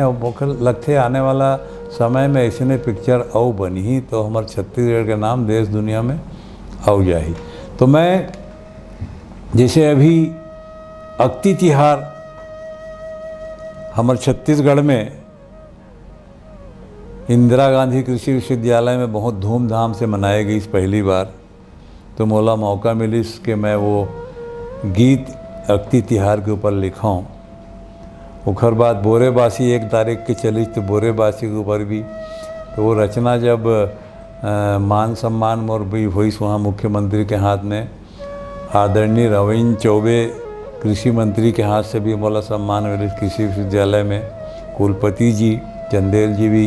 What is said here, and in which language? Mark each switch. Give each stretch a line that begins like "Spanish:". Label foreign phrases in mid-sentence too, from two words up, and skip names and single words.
Chhattisgarhi: और मोकर लगते आने वाला समय में ऐसे पिक्चर और बनी ही तो हमारे छत्तीसगढ़ के नाम देश दुनिया में आओ जाही। तो मैं जैसे अभी अक्ति तिहार हमारे छत्तीसगढ़ में इंदिरा गांधी कृषि विश्वविद्यालय में बहुत धूमधाम से मनाई गई पहली बार। तो मोला मौका मिलिस कि मैं वो गीत अक्ति तिहार के ऊपर लिखाऊँ। उखर बाद बोरेबासी 1 तारीख के चली तो बोरेबासी के ऊपर भी तो वो रचना जब मान सम्मान मोर भी हुई वहाँ मुख्यमंत्री के हाथ में आदरणीय रविंद्र चौबे कृषि मंत्री के हाथ से भी मोला सम्मान मिले कृषि विश्वविद्यालय में, कुलपति जी चंदेल जी भी।